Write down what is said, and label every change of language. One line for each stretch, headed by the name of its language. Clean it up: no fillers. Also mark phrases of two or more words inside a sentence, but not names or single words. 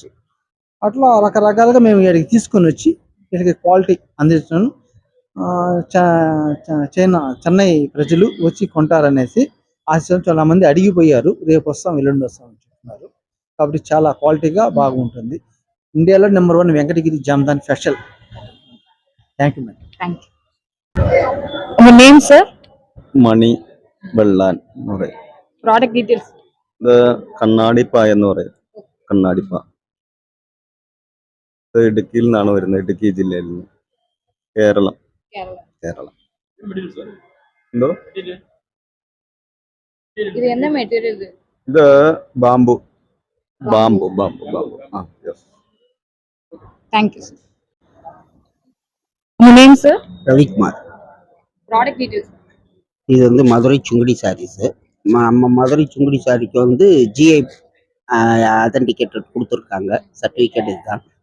Telugu: అట్లా రకరకాలుగా మేము ఇక్కడికి తీసుకొని వచ్చి ఇక్కడికి క్వాలిటీ అందించాను. చెన్నై ప్రజలు వచ్చి కొంటారనేసి ఆశించాం. చాలా మంది అడిగిపోయారు, రేపు వస్తాం ఎల్లుండి వస్తాం అని చెప్తున్నారు. కాబట్టి చాలా క్వాలిటీగా బాగుంటుంది. ఇండియాలో నెంబర్ 1 వెంకటగిరి జామ్దాన్ స్పెషల్.
English: thank you madam. thank you.
Tamil: உங்க
English: name sir?
Malayalam: മണി വെള്ളാൻ എന്ന് പറയും.
English: product details.
Malayalam: ഇത് കണ്ണാടിപ്പ എന്ന് പറയും. കണ്ണാടിപ്പ ഇത് ഇടുക്കിയിൽ നിന്നാണ് വരുന്നത്. ഇടുക്കി ജില്ലയിൽ നിന്ന്. കേരളം. എന്തോ
Tamil: இது என்ன மெட்டீரியல்?
Malayalam: ഇത് ബാമ്പു. ആ യെസ്.
English: thank you sir.
Tamil: உங்க
English: name sir?
Tamil: ரவிக்குமார்.
English: product details.
Tamil: இது வந்து மதுரை சுங்குடி சாரீஸு. நம்ம மதுரை சுங்குடி சாரிக்கு வந்து
English: GI authenticated
Tamil: கொடுத்துருக்காங்க. சர்டிஃபிகேட் இதுதான்.